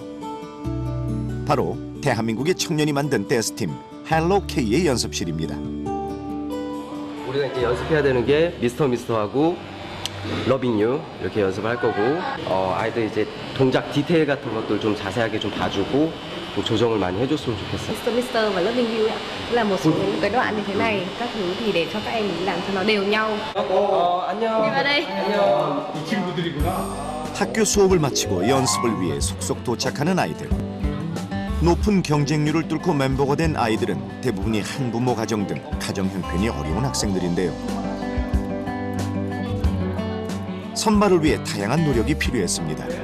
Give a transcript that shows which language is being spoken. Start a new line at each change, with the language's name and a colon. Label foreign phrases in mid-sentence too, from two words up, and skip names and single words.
Korean: 바로 대한민국의 청년이 만든 댄스팀 헬로 K의 연습실입니다. 우리가 이제 연습해야 되는 게 미스터하고 러빙 유 이렇게 연습을 할 거고 아이들 이제 동작 디테일 같은 것들 좀 자세하게 좀 봐주고 좀 조정을 많이 해줬으면 좋겠어요.
Vietnamese: Mr. và Loving You ạ. Là một số những cái đoạn như thế này, các thứ thì để cho các em làm cho nó đều nhau.
Korean: 안녕.
Vietnamese: đi vào đây.
Korean: 안녕. 이 친구들이구나. 학교 수업을 마치고 연습을 위해 속속 도착하는 아이들. 높은 경쟁률을 뚫고 멤버가 된 아이들은 대부분이 한부모 가정 등 가정 형편이 어려운 학생들인데요. 선발을 위해 다양한 노력이 필요했습니다.